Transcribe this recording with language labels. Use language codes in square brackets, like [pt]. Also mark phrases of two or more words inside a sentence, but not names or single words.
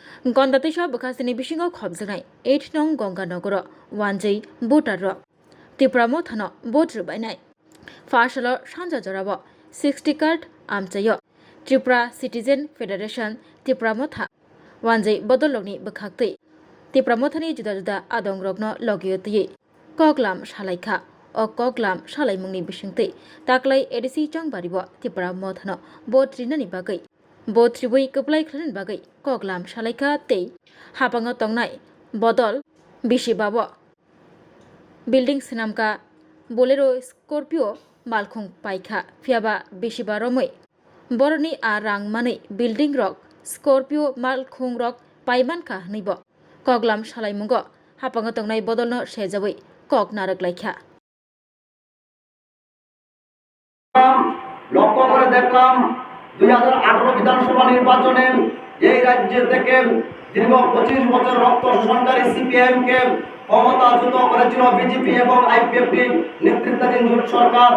[brx] गन्दातेसा बखासिनि बिसिङाव खबजानाय 8 नं गंगानगर वानजै भटार त्रिपुरा मोथानो भोट रुबायनाय फार्सल सानजा जराब 60 कार्ड आमचायो त्रिपुरा सिटिजेन फेडारेशन त्रिपुरा मोथा वानजै बदलनि बखाक्तै त्रिपुरा मोथानि जुदा जुदा आदंग्रगनो लगियतयै कगलाम सालायखा o koglam salaimungni bisingtei taklai edisi changbaribо त्रिपुरा मोथानो भोट रिननि बागै भोट रिबui कप्लाय खालामनि बागै कगलाम सालायखा तei हापाङाव तंनाय बदल बिसिबाबो बिल्डिं सिनामका बोलेरो स्कर्पियो मालखुं पाइखा फियाबा बिसिबा रमै बरनि आ रां मानै बिल्डिं रक स्कर्पियो मालखुं रक पाइमानखा हनैबो कगलाम सालायमुंगो हापाङाव तंनाय बदलनो सेजाबै कग नारकलायखा [bn] লক্ষ্য করে দেখলাম 2018 বিধানসভা নির্বাচনে এই রাজ্য থেকে দীর্ঘ 25 বছর রক্ত শোষণকারী সিপিএম কে ক্ষমতাচ্যুত করেছিল বিজেপি এবং আইপিএফটি নেতৃত্বাধীন জোট সরকার।